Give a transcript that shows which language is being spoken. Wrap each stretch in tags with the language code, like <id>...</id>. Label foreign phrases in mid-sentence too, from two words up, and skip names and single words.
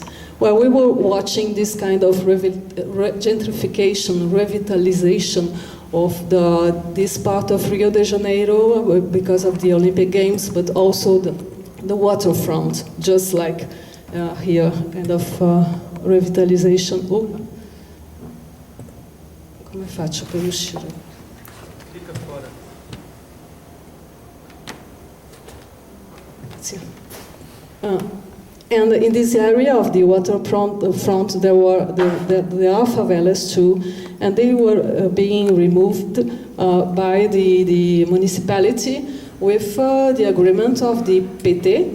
<en>Well, we were watching this kind of gentrification, revitalization of this part of Rio de Janeiro because of the Olympic Games, but also the waterfront, just like here, kind of revitalization.</en> <it>Come faccio per uscire?</it> <pt>Fica fora.</pt> <it>Sì.</it> <en>And in this area of the waterfront, there are favelas too, and they were being removed by the municipality with the agreement of the PT.</en>